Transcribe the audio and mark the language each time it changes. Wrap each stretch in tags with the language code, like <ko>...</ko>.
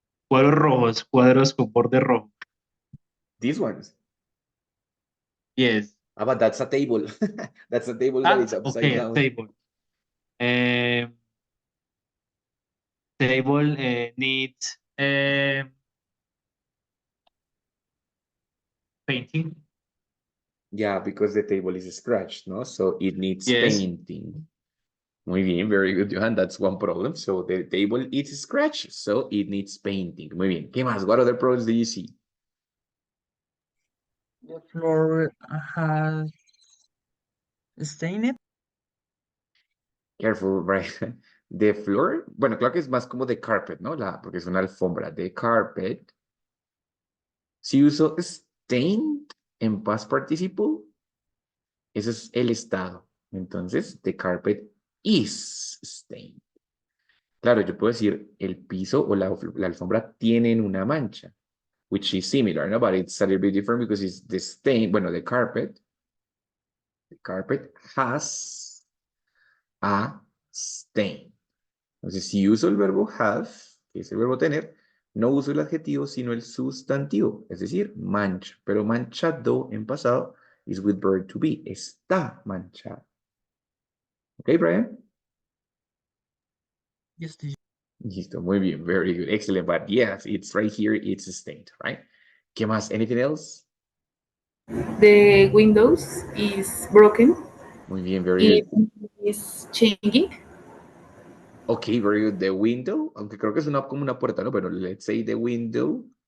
<es>cuadros rojos, cuadros con borde rojo.</es> <en>These ones. Yes. But that's a table. That's a table that is upside Okay, down. table. Table needs painting. Yeah, because the table is scratched, no? So it needs Yes. painting.</en> <es>Muy bien,</es> <en>very good, Johan. That's one problem. So the table is scratched, so it needs painting.</en> <es>Muy bien. ¿Qué más?</es> <en>What other problems do you see? The floor has stained. Careful, right? The floor,</en> <es>bueno, claro que es más como de carpet, ¿no? Porque es una alfombra.</es> <en>The carpet.</en> <es>Si uso stained en past participle, eso es el estado. Entonces,</es> <en>the carpet is stained.</en> <es>Claro, yo puedo decir el piso o la alfombra tienen una mancha,</es> <en>which is similar,</en> <es>¿no?</es> <en>But it's a little bit different because it's the stain,</en> <es>bueno,</es> <en>the carpet has a stain.</en> <es>Entonces, si uso el verbo have, que es el verbo tener, no uso el adjetivo, sino el sustantivo, es decir, mancha. Pero manchado en pasado</es> <en>is with verb to be.</en> <es>Está manchado. ¿Ok, Brian?</es> <en>Yes, teacher.</en> <es>Listo, muy bien,</es> <en>very good, excellent. But yes, it's right here, it's stained, right?</en> <es>¿Qué más?</es> <en>Anything else? The windows is broken.</en> <es>Muy bien,</es> <en>very It good. is changing. Ok, very good. The window,</en> <es>aunque creo que es como una puerta, ¿no? Pero</es> <en>let's say the window</en>